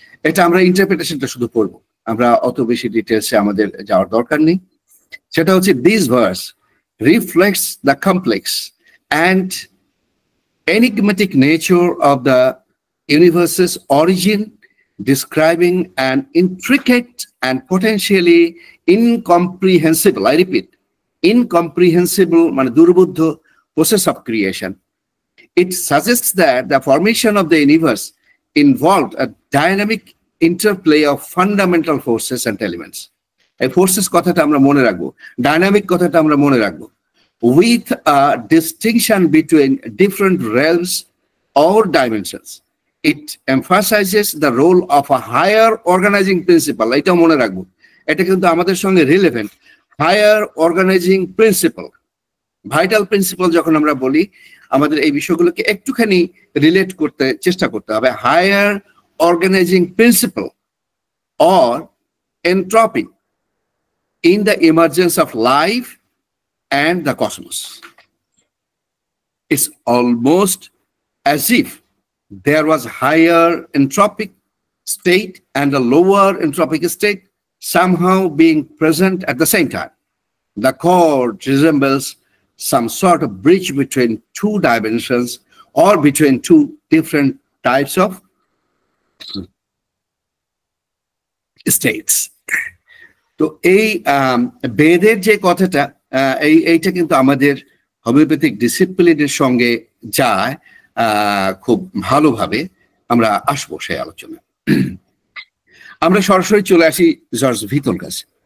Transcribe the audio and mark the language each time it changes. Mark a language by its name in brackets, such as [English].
[Bangla] এটা আমরা ইন্টারপ্রিটেশনটা শুধু পড়বো, আমরা অত বেশি ডিটেলসে আমাদের যাওয়ার দরকার নেই। সেটা হচ্ছে [English] this verse reflects the complex and enigmatic nature of the universe's origin, describing an intricate and potentially incomprehensible, I repeat, incomprehensible, [Bangla] মানে দুর্বোধ্য [English] process of creation. It suggests that the formation of the universe involved a dynamic interplay of fundamental forces and elements. [Bangla] এই forces কথাটা আমরা মনে রাখবো, dynamic কথাটা আমরা মনে রাখবো, [English] with a distinction between different realms or dimensions. It emphasizes the role of a higher organizing principle. [Bangla] এটাও মনে রাখবো, এটা কিন্তু আমাদের সঙ্গে relevant. [English] higher organizing principle, vital principle [Bangla] যখন আমরা বলি, আমাদের এই বিষয়গুলোকে একটুখানি রিলেট করতে চেষ্টা করতে হবে। [English] Higher organizing principle or entropy in the emergence of life and the cosmos. It's almost as if there was higher entropic state and a lower entropic state somehow being present at the same time. The chord resembles some sort of bridge between two dimensions or between two different types of states. [Bangla] তো এই বেদের যে কথাটা, এইটা কিন্তু আমাদের homeopathic ডিসিপ্লিনের সঙ্গে যায় খুব ভালোভাবে। আমরা আসবো সেই আলোচনা। আমরা সরাসরি চলে আসি জর্জ ভিতোর কাছে।